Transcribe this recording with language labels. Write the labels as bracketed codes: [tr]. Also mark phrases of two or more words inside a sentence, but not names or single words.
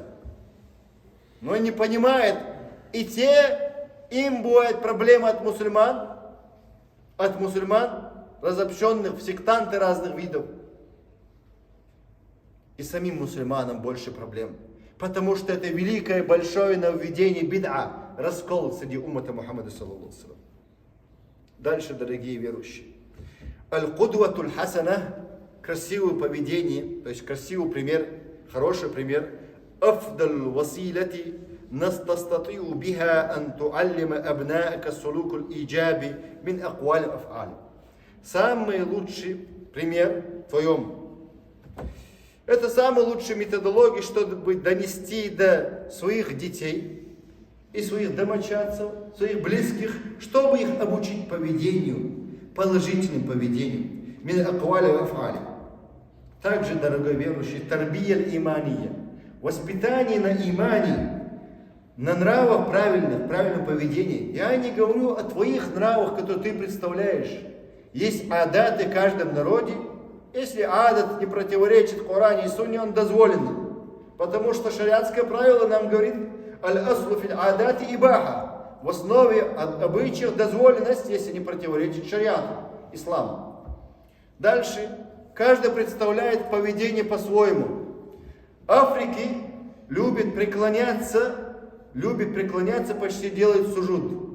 [ru] Но не понимает, и им бывает проблема от мусульман, разобщенных в сектанты разных видов. И самим мусульманам больше проблем. Потому что это великое, большое нововведение бид'a, раскол среди уммата Мухаммада [ar] صلى الله عليه وسلم. [ru] Дальше, дорогие верующие. [ar] القدوة الحسنة, [ru] красивое поведение, то есть красивый пример, хороший пример. [ar] أفضل وسيلة تستطيع بها أن تعلم أبناءك السلوك الإيجابي من أقوال أفعال. [ru] Самый лучший пример в твоем. Это самая лучшая методология, чтобы донести до своих детей и своих домочадцев, своих близких, чтобы их обучить поведению, положительным поведению. [ar] من أقوال أفعال. [ru] Также, дорогой верующий, [ar] تربية إيمانية, [ru] воспитание на имане, на нравах правильном поведении. Я не говорю о твоих нравах, которые ты представляешь. Есть адаты в каждом народе. Если адат не противоречит Коране и Сунне, он дозволен. Потому что шариатское правило нам говорит: [ar] الأصل في العادات الإباحة. [ru] В основе обычаев дозволенность, если не противоречит шариату, исламу. Дальше. Каждый представляет поведение по-своему. Африки любят преклоняться, почти делают суджуд.